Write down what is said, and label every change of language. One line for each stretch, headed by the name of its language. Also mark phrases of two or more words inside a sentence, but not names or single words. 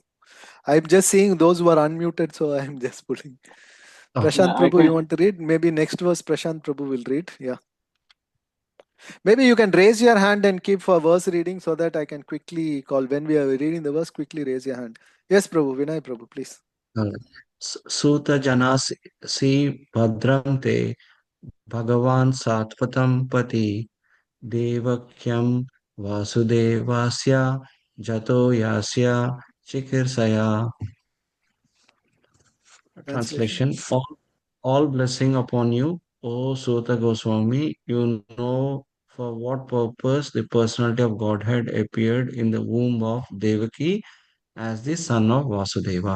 English: I'm just seeing those who are unmuted, so I'm just pulling. Prashant Prabhu, you want to read? Maybe next verse Prashant Prabhu will read. Yeah. Maybe you can raise your hand and keep for verse reading so that I can quickly call. When we are reading the verse, quickly raise your hand. Yes, Prabhu, Vinay Prabhu, please.
Sanskrit: Suta janas si bhadram te Bhagavan Satvatam Pati Devakyam Vasudevasya Jato Yasya Chikirsaya.
English: Translation. All blessing upon you, O Sota Goswami. You know for what purpose the personality of Godhead appeared in the womb of Devaki as the son of Vasudeva.